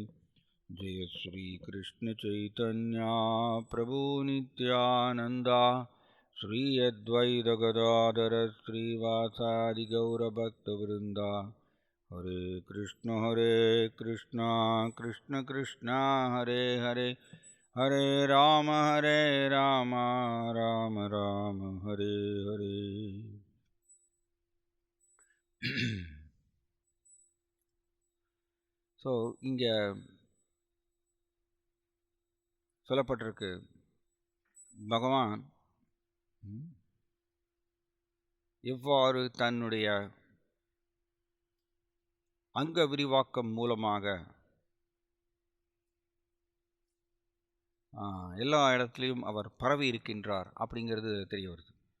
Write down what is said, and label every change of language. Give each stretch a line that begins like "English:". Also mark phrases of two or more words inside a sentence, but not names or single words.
Sanskrit: जय श्री कृष्ण चैतन्य प्रभु नित्यानन्द श्री अद्वैत गदाधर श्री वासादि गौर भक्त वृन्द. हरे कृष्ण कृष्ण कृष्ण हरे हरे हरे राम राम राम हरे हरे.
Tamil: ஸோ இங்கே சொல்லப்பட்டிருக்கு, பகவான் எவ்வாறு தன்னுடைய அங்க விரிவாக்கம் மூலமாக எல்லா இடத்துலையும் அவர் பரவி இருக்கின்றார் அப்படிங்கிறது தெரிய வருது.